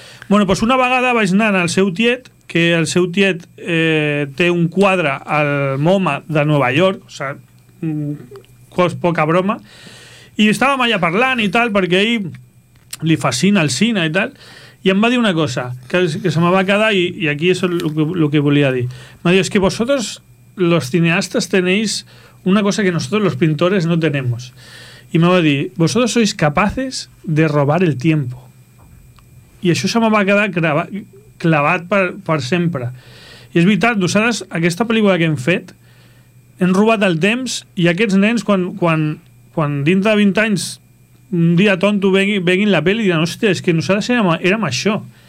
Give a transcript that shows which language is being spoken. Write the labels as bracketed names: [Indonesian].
[Catalan] Bueno, pues una vegada vaig anar al seu tiet, que el seu tiet té un quadre al MoMA de Nova York, o sigui, poca broma, i estàvem allà parlant i tal, perquè ell li fascina el cine i tal, i em va dir una cosa, que se me va quedar, i aquí és el que volia dir. Me diu, [Spanish] és que vosotros, los cineastas, tenéis una cosa que nosotros, los pintores, no tenemos. [Catalan] I me va dir, [Spanish] vosotros sois capaces de robar el tiempo. [Catalan] I això se me va quedar clavat per sempre. I és veritat, nosaltres, aquesta pel·lícula que hem fet, hem robat el temps i aquests nens, quan dintre de 20 anys, un dia tonto, veguin la pel·li i diran, hòstia, és que nosaltres érem això.